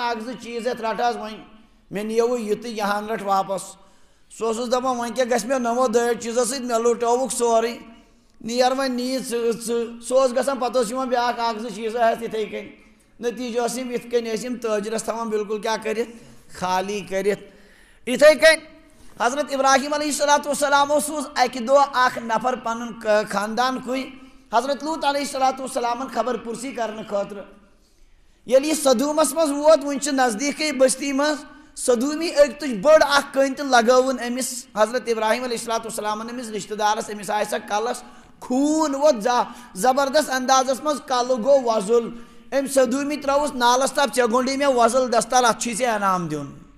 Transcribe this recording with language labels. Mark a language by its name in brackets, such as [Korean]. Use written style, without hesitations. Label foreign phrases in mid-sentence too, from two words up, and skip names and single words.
[Kashmiri] اکھ زٕ چیز ہیتھ رٹ حظ وۄنۍ مے نیو یہ تہ یہان رٹ واپس سہ اوسُس دپان وۄنۍ کیاہ گژھِ مے نوو دٲڑ چیزو سۭتۍ مے لٹوک سورُے نیر وۄنۍ نی سہ اوس گژھان پتہٕ اوس یوان بیاکھ اکھ زٕ چیزا ہیتھ اتھے کن نتیجہ اوس یم یتھ کن ٲسۍ یم تاجرس تھاوان بالکل کیا کٔرِتھ خالی کٔرِتھ اتھے کن حضرت ابراہیم علیہ الصلوۃ والسلام سوز اکہ دۄہ اکھ نفر پنن خاندان کُے حضرت لوط علیہ الصلوۃ والسلام خبر پرسی کرنے خاطر ییٚلہِ یہِ صدوٗمس منٛز ووت وٕنہِ چھِ نزدیٖکٕے بستی منٛز صدوٗمی أکتٕچ بٔڑ اکھ کٔنۍ تہِ لگٲوٕن أمِس حضرت ابراہیم علیہ الصلوۃ والسلامن أمِس رشتہٕ دارس أمِس آے سا کلس خوٗن ووت زبردست اندازس منٛز کلہٕ گوٚو وۄزُل أمۍ صدوٗمی ترٛٲوُس نالس تپ ژےٚ گۄنڈی مےٚ وۄزُل دستار اتھ چھُے ژےٚ انعام دیُن